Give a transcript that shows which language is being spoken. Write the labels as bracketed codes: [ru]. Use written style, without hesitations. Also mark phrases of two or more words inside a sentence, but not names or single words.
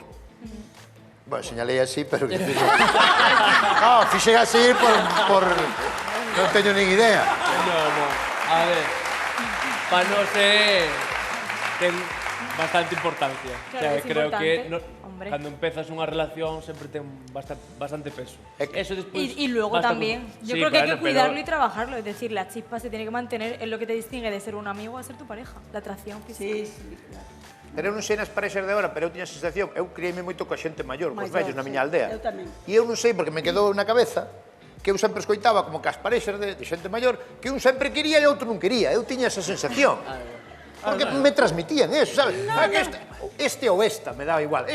[gl] Bueno, señalei así, pero... No, fixen así por... Non teño nin idea. No. A ver, para nós ten bastante importancia. [es] Claro que es creo que importante, hombre. [gl] cando empezas unha relación sempre ten bastante peso. Eso despois [es] Y luego basta también, con- yo Sí, creo que hay que bueno, cuidarlo pero- y trabajarlo. Es decir, la chispa se tiene que mantener en lo que te distingue de ser un amigo a ser tu pareja. La atracción física. Sí, claro. [gl] Pero eu non sei nas parexas de agora, pero eu tiña a sensación, eu criei-me moito coa xente maior, cos Maior, vellos na sí. miña aldea. Eu tamén. E eu non sei, porque me quedou na cabeza, que eu sempre escoitaba como que as parexas de xente maior, que un sempre quería e outro non quería. Eu tiña esa sensación. Porque me transmitían eso, sabes? Que este ou esta, me daba igual.